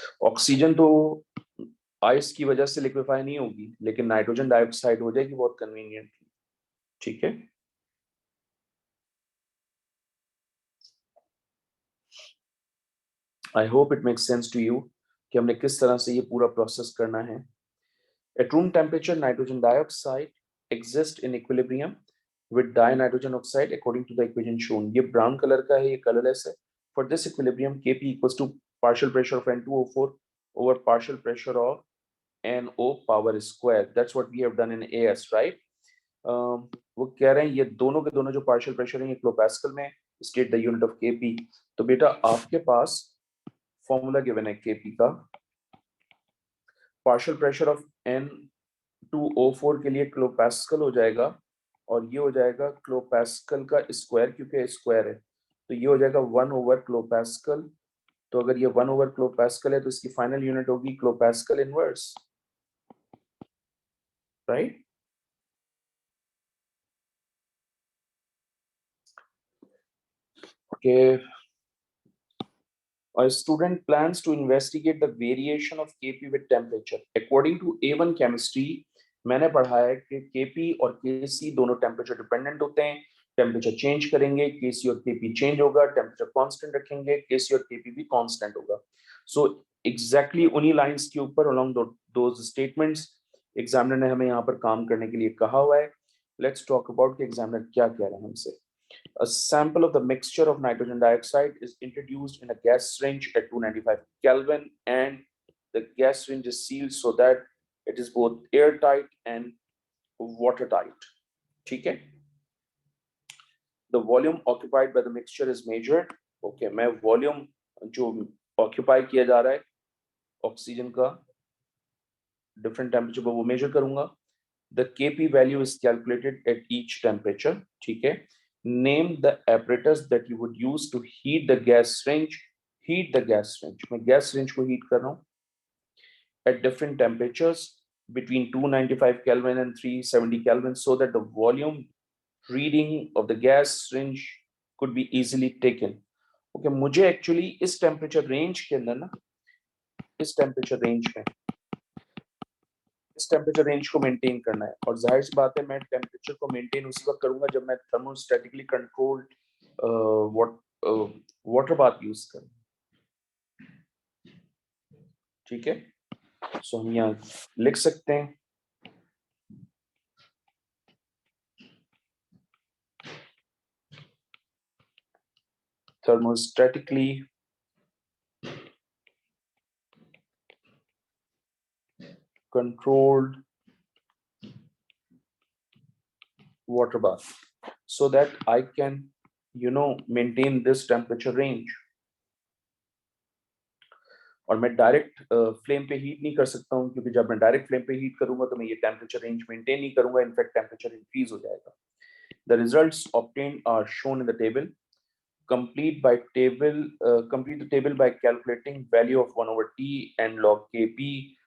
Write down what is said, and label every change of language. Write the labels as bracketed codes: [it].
[hi] Oxygen तो ice की वजह से लिक्विफाई नहीं होगी, लेकिन नाइट्रोजन डाइऑक्साइड हो जाएगी बहुत कन्वीनियंटली, ठीक है। [en] I hope it makes sense to you [hi] कि हमने किस तरह से ये पूरा प्रोसेस करना है। [en] At room temperature, nitrogen dioxide exists in equilibrium with dinitrogen oxide according to the equation shown. [hi] ये brown color का है, ये colorless है. [en] For this equilibrium, Kp equals to partial pressure of N2O4 over partial pressure of NO power square. That's what we have done in AS, right? [hi] वो कह रहे हैं ये दोनों के दोनों जो पार्शियल प्रेशर है ये किलोपास्कल में, [en] State the unit of Kp. [hi] तो बेटा आपके पास फॉर्मूला गिवन है Kp का, पार्शियल प्रेशर ऑफ N2O4 के लिए किलोपास्कल हो जाएगा, और ये हो जाएगा किलोपास्कल का स्क्वायर, क्योंकि स्क्वायर है तो ये हो जाएगा 1 ओवर किलोपास्कल। तो अगर ये 1 ओवर किलोपास्कल है तो इसकी फाइनल यूनिट होगी kilopascal inverse, right. [en] Okay, a student plans to investigate the variation of Kp with temperature. [hi] According to A1 chemistry, मैंने पढ़ा है कि Kp और Kc दोनों टेम्परेचर डिपेंडेंट होते हैं, टेम्परेचर चेंज करेंगे Kc और Kp चेंज होगा, टेम्परेचर कांस्टेंट रखेंगे Kc और Kp भी कांस्टेंट होगा। सो एग्जैक्टली उन्हीं लाइंस के ऊपर [en] along those statements [hi] एग्जामिनर ने हमें यहाँ पर काम करने के लिए कहा हुआ है। [en] let's talk about [hi] कि एग्जामिनर क्या कह रहे हैं हमसे। [en] A sample of the mixture of nitrogen dioxide is introduced in a gas range at 295 Kelvin, and the gas range is sealed so that it is both airtight and watertight. [hi] ठीक है? [en] The volume occupied by the mixture is measured. [hi] Okay, मैं volume जो occupy किया जा रहा है oxygen का different temperature पर वो measure करूंगा. [en] The Kp value is calculated at each temperature. [hi] ठीक है? [en] Name the apparatus that you would use to heat the gas range. Heat the gas range. [hi] मैं gas range को heat कर रहा हूँ [en] at different temperatures between 295 Kelvin and 370 Kelvin, so that the volume reading of the gas range could be easily taken. [hi] Okay, मुझे actually इस temperature range के अंदर ना, इस temperature range में इस टेम्परेचर रेंज को मेंटेन करना है, और जाहिर सी बात है मैं टेम्परेचर को मेंटेन उसी वक्त करूंगा जब मैं थर्मोस्टैटिकली कंट्रोल्ड वाटर बाथ यूज करूं, ठीक है। [en] so [hi] हम यहाँ लिख सकते हैं [en] thermostatically controlled water bath so that I can maintain this temperature range. [hi] और मैं डायरेक्ट फ्लेम पे हीट नहीं कर सकता हूँ, क्योंकि जब मैं डायरेक्ट फ्लेम पे हीट करूंगा तो मैं ये टेम्परेचर रेंज मेंटेन नहीं करूंगा, इनफैक्ट टेम्परेचर इंक्रीज हो जाएगा। [en] The results obtained are shown in the table. Complete the table by calculating value of 1 over T and log Kp.